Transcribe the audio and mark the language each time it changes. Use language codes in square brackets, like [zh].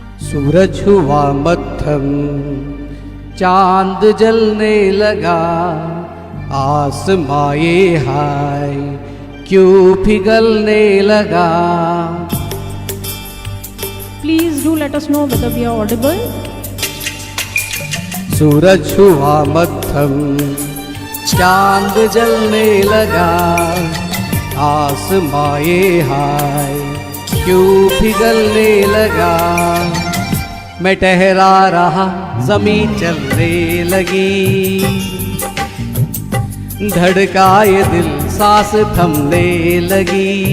[hi] सूरज हुआ मध्यम, चांद जलने लगा, आसमां ये हाय क्यों पिघलने लगा. [en] Please do let us know whether we are audible. [hi] सूरज हुआ मध्यम, चांद जलने लगा, आसमां ये हाय क्यों पिघलने लगा. मैं ठहरा रहा, ज़मीं चलने लगी, धड़का ये दिल, सांस थमने लगी.